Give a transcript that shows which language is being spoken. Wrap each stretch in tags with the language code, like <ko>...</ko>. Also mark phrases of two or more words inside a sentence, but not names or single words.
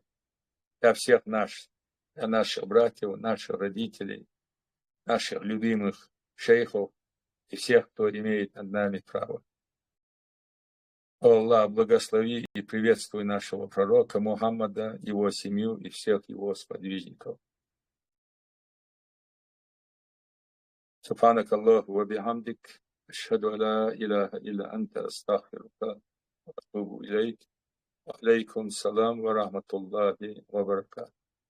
<ru>Для всех нас, для наших братьев, наших родителей, наших любимых шейхов и всех, кто имеет над нами право. Аллах, благослови и приветствуй нашего пророка Мухаммада, его семью и всех его сподвижников.</ru> <ar>سبحانك اللهم وبحمدك، أشهد أن لا إله إلا أنت، أستغفرك وأتوب إليك. وعليكم السلام ورحمة الله وبركاته.</ar>